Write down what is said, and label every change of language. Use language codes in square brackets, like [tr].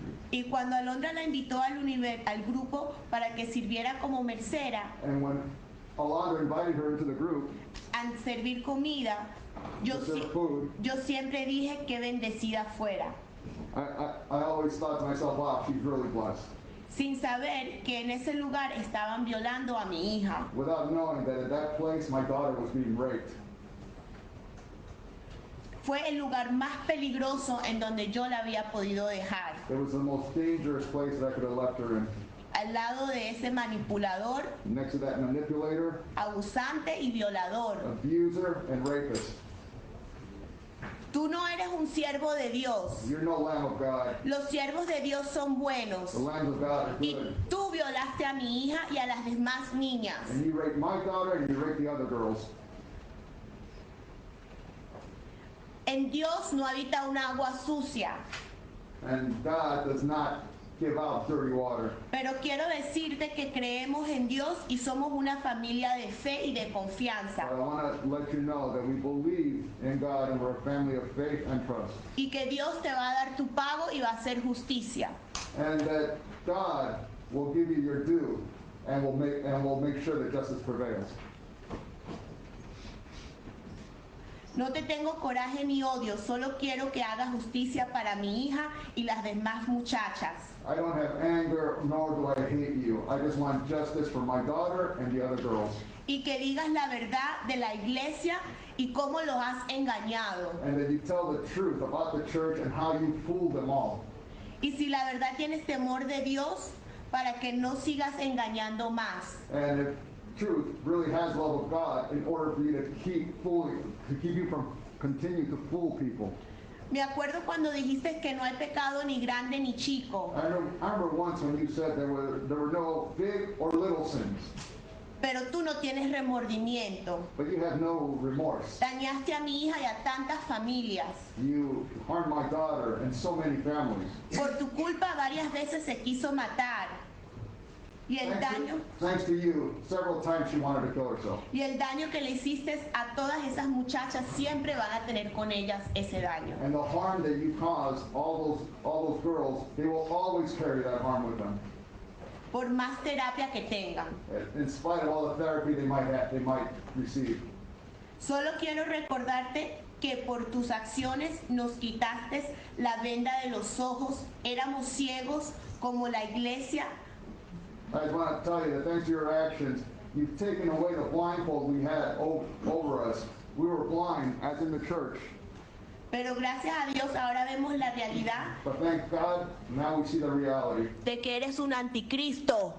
[es] Y cuando Alondra la invitó al grupo para que sirviera como mesera [en] And when Alondra invited her into the group [es] a servir comida, yo [en] to serve food, [es] siempre dije que bendecida fuera, [en] I always thought to myself, wow, she's really blessed, [es] sin saber que en ese lugar estaban violando a mi hija. [en] without knowing that at that place my daughter was being raped. [es] Fue el lugar más peligroso en donde yo la había podido dejar, [en] It was the most dangerous place that I could have left her in, [es] al lado de ese manipulador, [en] next to that manipulator, [es] abusante y violador. [en] abuser, and rapist. [es] Tú no eres un siervo de Dios. [en] You're no Lamb of God. [es] Los siervos de Dios son buenos. [en] The lambs of God are [es] Y [en] good. [es] tú violaste a mi hija y a las demás niñas. [en] And you raped my daughter and you raped the other girls. [es] En Dios no habita un agua sucia. [en] And God does not give out dirty water. [es] Pero quiero decirte que creemos en Dios y somos una familia de fe y de confianza. [en] But I want to let you know that we believe in God and we're a family of faith and trust. [es] Y que Dios te va a dar tu pago y va a hacer justicia. [en] And that God will give you your due and will make sure that justice prevails. [es] No te tengo coraje ni odio, solo quiero que hagas justicia para mi hija y las demás muchachas. [en] I don't have anger, nor do I hate you. I just want justice for my daughter and the other girls. [es] Y que digas la verdad de la iglesia y cómo los has engañado. [en] And that you tell the truth about the church and how you fooled them all. [es] Y si la verdad tienes temor de Dios, para que no sigas engañando más. [en] And if truth really has love of God, in order for you to keep you from continue to fool people. [es] Me acuerdo cuando dijiste que no hay pecado ni grande ni chico, [en] I remember once when you said there were no big or little sins, [es] pero tú no tienes remordimiento. [en] but you have no remorse. [es] Dañaste a mi hija y a tantas familias. [en] You harmed my daughter and so many families. [es] Por tu culpa varias veces se quiso matar. Y el [en] Thanks to you, several times she wanted to kill herself. [es] daño que le hiciste a todas esas muchachas siempre van a tener con ellas ese daño. [en] And the harm that you caused all those girls, they will always carry that harm with them. [es] Por más terapia que tengan. [en] In spite of all the therapy they might receive. [es] Solo quiero recordarte que por tus acciones nos quitaste la venda de los ojos, éramos ciegos como la iglesia. [en] I just want to tell you that thanks to your actions, you've taken away the blindfold we had over us. We were blind, as in the church. [es] Pero gracias a Dios ahora vemos la realidad [en] But thank God, now we see the reality [es] de que eres un anticristo.